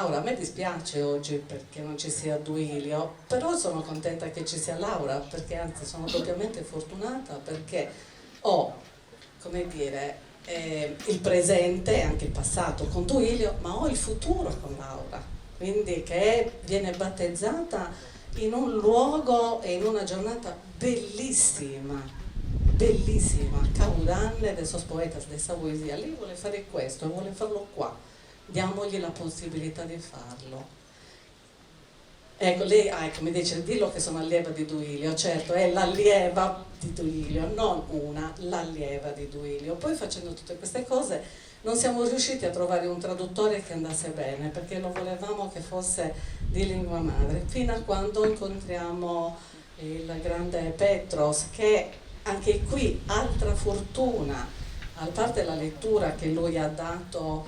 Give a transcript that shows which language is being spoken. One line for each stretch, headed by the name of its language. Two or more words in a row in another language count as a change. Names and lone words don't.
Italian: A me dispiace oggi perché non ci sia Duilio, però sono contenta che ci sia Laura, perché anzi sono doppiamente fortunata perché ho, come dire, il presente e anche il passato con Duilio, ma ho il futuro con Laura, quindi che viene battezzata in un luogo e in una giornata bellissima, bellissima,
Sardinian: Caudanne de sos poetas, de sa poesia.
Italian: Lei vuole fare questo e vuole farlo qua, diamogli la possibilità di farlo. Ecco, lei mi dice, dillo che sono allieva di Duilio, certo, è l'allieva di Duilio, non una, l'allieva di Duilio. Poi facendo tutte queste cose non siamo riusciti a trovare un traduttore che andasse bene, perché lo volevamo che fosse di lingua madre, fino a quando incontriamo il grande Petros, che anche qui altra fortuna, a parte la lettura che lui ha dato.